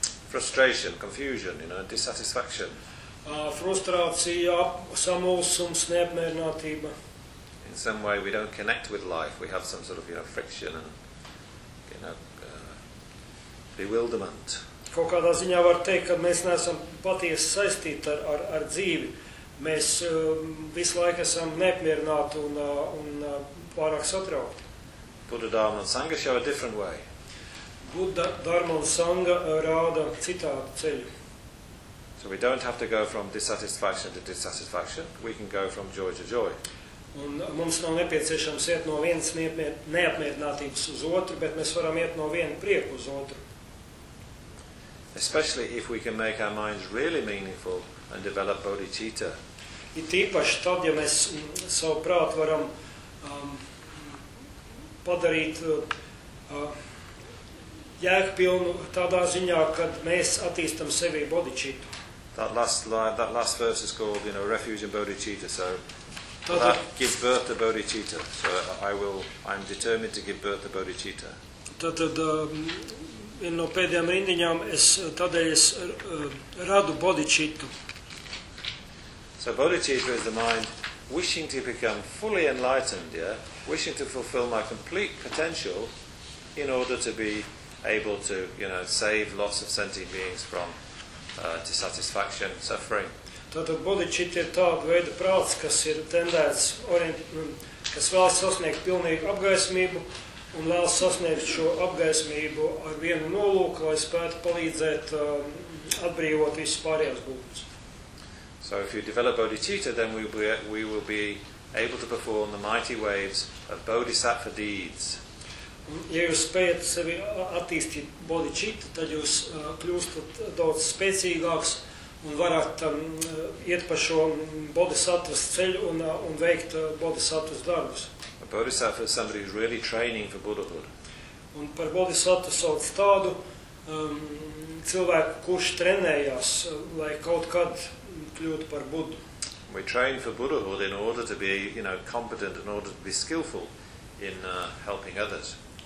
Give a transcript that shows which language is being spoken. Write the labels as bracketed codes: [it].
[en] Frustration, confusion, you know, dissatisfaction. [lv] Frustrācija, samulsums, neapmierinātība. [en] In some way we don't connect with life, we have some sort of, you know, friction and, you know, bewilderment. [lv] kaut kādā ziņā var teikt, ka mēs neesam patiesi saistīti ar dzīvi. Mēs visu laiku esam neapmierināti un pārāk satraukti. [en] Buddha, Dharma un Sangha show a different way. [lv] Buddha, Dharma un Sangha rāda citādu ceļu. [en] So we don't have to go from dissatisfaction to dissatisfaction. We can go from joy to joy. [lv] Un mums nav nepieciešams iet no vienas neapmierinātības uz otru, bet mēs varam iet no viena prieku uz otru. [en] Especially if we can make our minds really meaningful and develop bodhicitta. [lv] It īpaši tad, ja mēs savu prātu varam padarīt jēgpilnu tādā ziņā, kad mēs attīstam sevi bodhicitta. [en] That last verse is called, you know, refuge in bodhicitta, so tātad, that gives birth to bodhicitta. So I'm determined to give birth to bodhicitta. [lv] Tātad, vien no pēdējām rindiņām, tādēļ es radu bodhicitta. [en] So bodhicitta is the mind wishing to become fully enlightened, yeah? Wishing to fulfill my complete potential in order to be able to, you know, save lots of sentient beings from dissatisfaction, suffering. [lv] Tātad bodhicitta ir tāda veida prāts, kas ir tendēts, kas vēlas sasniegt pilnīgu apgaismību un vēlas sasniegt šo apgaismību ar vienu nolūku, lai spētu palīdzēt atbrīvot visus pārējās būtnes. [en] So if you develop bodhicitta, then we will be able to perform the mighty waves of bodhisattva deeds. [lv] Ja jūs spējat sevi attīstīt bodhicitta, tad jūs kļūstat daudz spēcīgāks un varat iet pa šo bodhisattvas ceļu un veikt bodhisattvas darbus. [en] A bodhisattva is somebody who is really training for Buddhahood. [lv] Un par bodhisattva sauc tādu cilvēku, kurš trenējās, lai kaut kad kļūtu par Buddhu. [en] We train for Buddhahood in order to be, you know, competent, in order to be skillful in helping others.